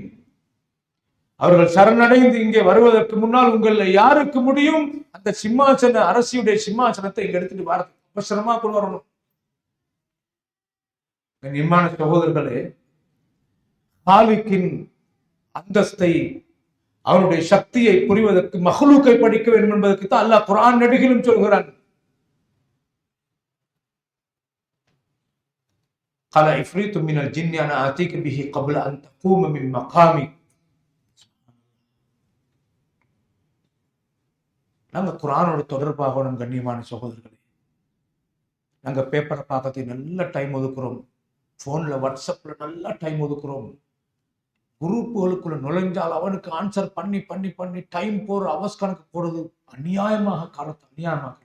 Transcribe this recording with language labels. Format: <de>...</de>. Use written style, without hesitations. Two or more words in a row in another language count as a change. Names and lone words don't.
<ta>அவர்கள் சரணடைந்து இங்கே வருவதற்கு முன்னால் உங்கள யாருக்கு முடியும் அந்த சிம்மாசன அரசியுடைய சிம்மாசனத்தை இங்க எடுத்துட்டு வரது அவசரமா கொண்டு வரணும். கண்ணியமான சகோதரர்களே, காலிக்கின் அந்தஸ்தை அவனுடைய சக்தியை புரிவதற்கு மஹ்லூக்கை படிக்க வேண்டும் என்பதற்கு தான் அல்லாஹ் குர்ஆன் நடிகிலும் சொல்கிறான்.</ta> <ar>قال عفريت من الجن انا اتيك به قبل ان تقوم من مقامك.</ar> <ta>நாங்க குர்ஆனோட தொடர்பாகணும். கண்ணியமான சகோதரர்களே, நாங்க பேப்பரை பார்க்கறதுக்கு நல்ல டைம் ஒதுக்குறோம், போன்ல வாட்ஸ்அப்ல நல்ல டைம் ஒதுக்குறோம், குரூப்புகளுக்குள்ள நுழைஞ்சால் அவனுக்கு ஆன்சர் பண்ணி பண்ணி பண்ணி டைம் போற அவர்ஸ் கணக்கு போறது அநியாயமாக காலத்தை அநியாயமாக்குறோம்.</ta>